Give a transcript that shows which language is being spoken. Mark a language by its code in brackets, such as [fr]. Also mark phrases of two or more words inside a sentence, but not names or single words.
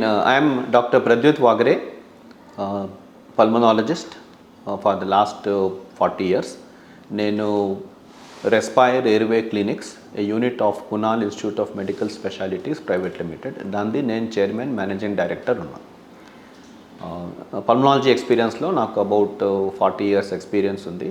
[en] I am Dr. Pradyut Wagre, pulmonologist for the last 40 years. [te] నేను రెస్పైర్ ఎయిర్వే క్లినిక్స్ [en] a unit of [te] కునాల్ ఇన్స్టిట్యూట్ ఆఫ్ మెడికల్ స్పెషాలిటీస్ ప్రైవేట్ లిమిటెడ్, దాన్ని నేను [en] chairman managing director [te] ఉన్నాను. [en] pulmonology experience-lo నాకు about 40 years experience ఉంది.